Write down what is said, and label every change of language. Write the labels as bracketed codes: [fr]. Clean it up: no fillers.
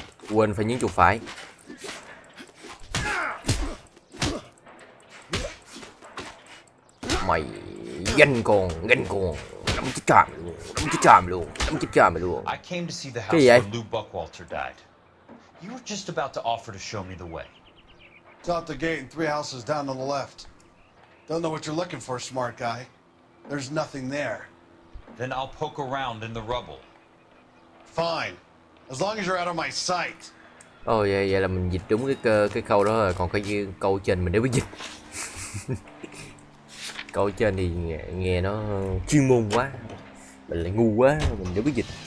[vi] Quên phải nhấn chuột phải. Mày ganh con, đấm chết chàm luôn. [en] I came to see the house where Lou Buckwalter died. You were just about to offer to show me the way. It's out the gate and 3 houses down on the left. Don't know what you're looking for, smart guy. There's nothing there. Then I'll poke around in the rubble. Fine. As long as you're out of my sight. [vi] Vậy là mình dịch đúng cái câu đó rồi, còn cái câu trên mình đều biết dịch. Câu trên thì nghe nó chuyên môn quá, mình lại ngu quá, mình đều biết dịch.